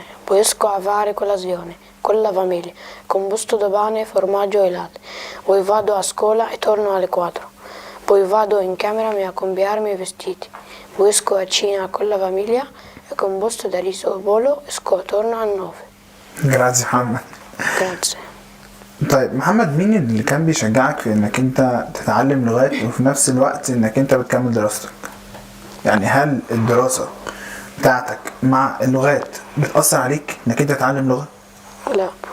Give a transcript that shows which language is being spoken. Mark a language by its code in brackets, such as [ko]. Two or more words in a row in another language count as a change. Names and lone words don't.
[it] Poi esco a fare colazione con la famiglia, con busto di pane, formaggio e latte. Poi vado a scuola e torno alle 4. Poi vado in camera a cambiarmi i vestiti. Poi esco a cena con la famiglia e con busto di riso e pollo esco e torno a 9. Grazie محمد. Grazie. [ar] طيب محمد، مين اللي كان بيشجعك في انك انت تتعلم لغات وفي نفس الوقت انك انت بتكمل دراستك؟ يعني هل الدراسة بتاعتك مع اللغات بتأثر عليك انك انت تتعلم لغة؟ لا،